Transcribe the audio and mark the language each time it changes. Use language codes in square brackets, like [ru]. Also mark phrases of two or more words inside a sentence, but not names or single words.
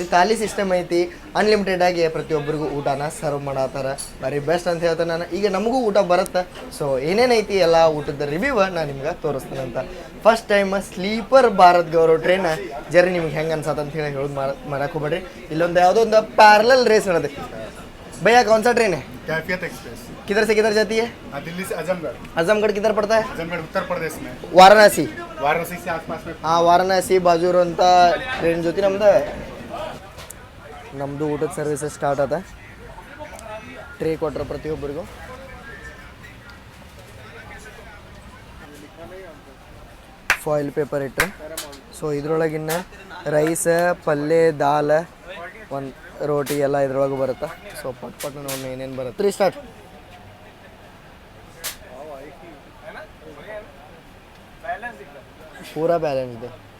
[kn] ಖಾಲಿ ಸಿಸ್ಟಮ್ ಐತಿ, ಅನ್ಲಿಮಿಟೆಡ್ ಆಗಿ ಪ್ರತಿಯೊಬ್ಬರಿಗೂ ಊಟನ ಸರ್ವ್ ಮಾಡತ್ತಾರ. [en] very best [kn] ಅಂತ ಹೇಳ್ತಾನೆ ನಾನು. ಈಗ ನಮಗೂ ಊಟ ಬರುತ್ತೆ. ಸೊ ಏನೇನೈತಿ ಎಲ್ಲ ಊಟದ ರಿವ್ಯೂ ನಾನು ನಿಮ್ಗೆ ತೋರಿಸ್ತೇನೆ ಅಂತ. [en] first time sleeper [kn] ಭಾರತ್ ಗೌರವ್ [en] train journey [kn] ನಿಮ್ಗೆ ಹೆಂಗೆ ಅನ್ಸತ್ತೆ ಅಂತ ಹೇಳಿ ಹೇಳೋದು ಮಾಡಕ್ಕೆ ಹೋಗ್ಬೇಡ್ರಿ. ಇಲ್ಲೊಂದು ಯಾವುದೋ ಒಂದು [en] parallel race [kn] ನಡೆದೆ. [hi] भैया कौन सा ट्रेन है? कैफियत एक्सप्रेस। किधर से किधर जाती है? दिल्ली से आजमगढ़। आजमगढ़ किधर पड़ता है? आजमगढ़ उत्तर प्रदेश में। वाराणसी। वाराणसी से आसपास में। हाँ वाराणसी बाजू [kn] ಇರುವಂಥ ಟ್ರೈನ್ ಜೊತೆ ನಮ್ಮದು ಊಟದ [en] services start [kn] ಆದ. ಟ್ರೇ ಕೊಟ್ಟರೆ ಪ್ರತಿಯೊಬ್ಬರಿಗೂ [en] foil paper [kn] ಇಟ್ಟರೆ. ಸೊ ಇದ್ರೊಳಗಿನ್ನ ರೈಸ್, ಪಲ್ಯ, ದಾಲ್, ಒಂದು ರೋಟಿ ಎಲ್ಲ ಇದ್ರೊಳಗೆ ಬರುತ್ತೆ. ಸೊ ಪಟ್ ನೋಡಿ ಏನೇನು ಬರುತ್ತೆ. 3 ಸ್ಟಾರ್ಟ್. [hi] पूरा बैलेंस है.